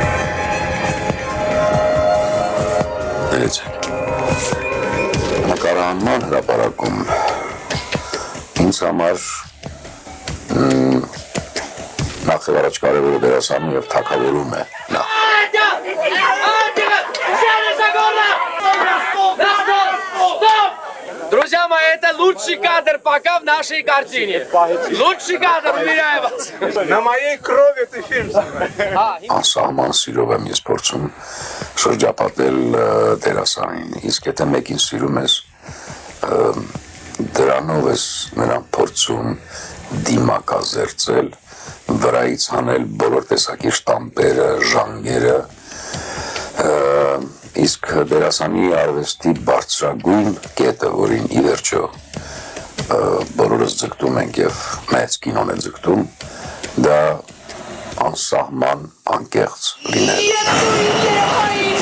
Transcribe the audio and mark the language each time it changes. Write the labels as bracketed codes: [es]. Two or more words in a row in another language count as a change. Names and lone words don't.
[hy] Ներեցեք։ Նկարահանման հրապարակում ինձ համար նախ եւ առաջ կարևորը դերասանը եւ թագավորում է նա։ [ru] Друзья мои, это лучший кадр пока в нашей картине. Лучший кадр, уверяю вас. На моей крови ты фильм снимаешь. [hy] Անսահման սիրով եմ ես փորձում շրջապատել դերասանին, իսկ եթե մեկին սիրում ես, դրանով ես նրան փորձում դիմակազերծել, վրայից հանել բոլոր տեսակի շտամպերը, ժանգերը, իսկ դերասանի արվեստի բարձրագույն կետը, որին ի վերջո բոլորս ձգտում ենք եւ մեծ կինոն է ձգտում, դա անսահման անկեղծ լինել։